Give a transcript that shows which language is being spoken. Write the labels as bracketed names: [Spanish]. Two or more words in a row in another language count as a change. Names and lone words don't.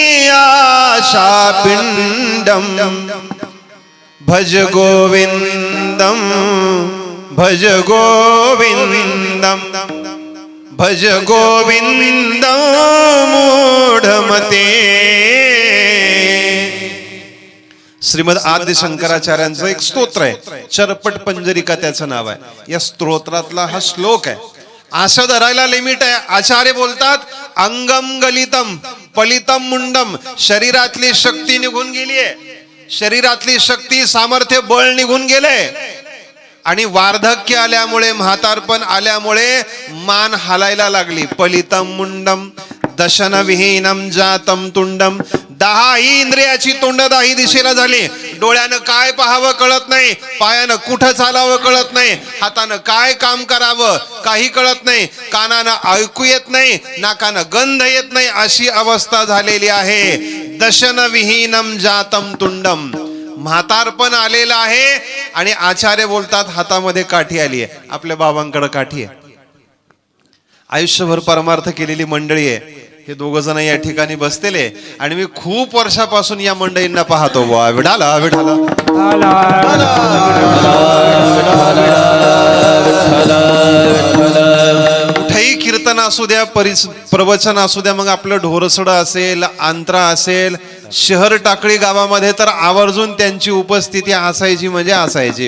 [Sanskrit] आशापिण्डम भज गोविंदम भज गोविंदम भज गोविंदम मूढमते. [Marathi] श्रीमद आद्य शंकराचार्यांचं एक स्तोत्र आहे, चरपट पंजरिका त्याचं नाव आहे. या स्तोत्रातला हा श्लोक आहे. आशा धरायला लिमिट आहे. आचार्य बोलतात [Sanskrit] अंगम गलितम पलितम मुंडम, [Marathi] शरीरातली शक्ती निघून गेली आहे, शरीरातली शक्ती सामर्थ्य बळ निघून गेले आणि वार्धक्य आल्यामुळे म्हातारपण आल्यामुळे मान हालायला लागली. [Sanskrit] पलितम मुंडम दशन विहीनम जातम तुंडम, [Marathi] 10 इंद्रियाची तोंड 10 दिशेला झाली. डोळ्यानं काय पाहावं कळत नाही, पायानं कुठं चालावं कळत नाही, हातानं काय काम करावं काही कळत नाही, कानानं ऐकू येत नाही, नाकानं गंध येत नाही, अशी अवस्था झालेली आहे. [Sanskrit] दशन विहीनम जातम तुंडम, [Marathi] म्हातारपण आलेलं आहे. आणि आचार्य बोलतात हातामध्ये काठी आली आहे. आपल्या बाबांकडे काठी आहे. आयुष्यभर परमार्थ केलेली मंडळी आहे. हे दोघ जण या ठिकाणी बसलेले आणि मी खूप वर्षापासून या मंडळींना पाहतो. वा विठाला विठाला, कुठेही कीर्तन असू द्या, प्रवचन असू द्या, मग आपलं ढोरसडा असेल, आंत्रा असेल, शहर टाकळी गावामध्ये तर आवर्जून त्यांची उपस्थिती असायची म्हणजे असायची.